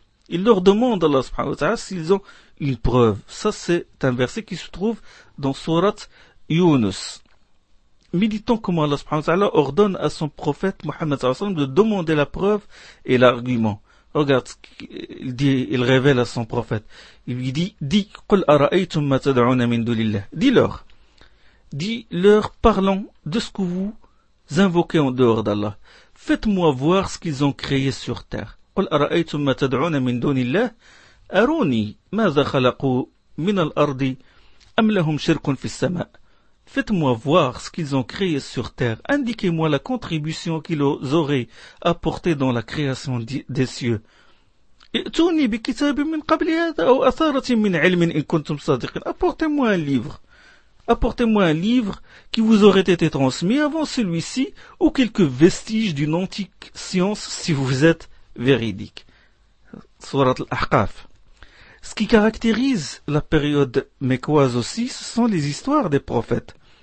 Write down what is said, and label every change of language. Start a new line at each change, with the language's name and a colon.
French: Il leur demande Allah subhanahu wa ta'ala s'ils ont une preuve. Ça, c'est un verset qui se trouve dans Sourate Yunus. Méditons comment Allah subhanahu wa ta'ala ordonne à son prophète Muhammad sallallahu alayhi wa sallam de demander la preuve et l'argument. Regarde ce qu'il dit, il révèle à son prophète. Il lui dit,
Arabic: قُلْ أَرَأَيْتُمْ مَا تَدْعُونَ مِنْ دُلِ اللَّهِ.
French: Dis-leur parlant de ce que vous invoquez en dehors d'Allah. Faites-moi voir ce qu'ils ont créé sur terre.
Arabic: قل أرأيتم ما تدعون من دون الله أروني ماذا خلقوا من الأرض أم لهم شرك في السماء.
French: Faites-moi voir ce qu'ils ont créé sur terre. Indiquez-moi la contribution qu'ils auraient apportée dans la création des cieux.
Arabic: ائتوني بكتاب من قبل هذا أو أثارة من علم إن كنتم صادقين.
French: Apportez-moi un livre. Apportez-moi un livre qui vous aurait été transmis avant celui-ci ou quelques vestiges d'une antique science si vous êtes véridique. Sourate Al-Ahqaf. Ce qui caractérise la période mécoise aussi, ce sont les histoires des prophètes.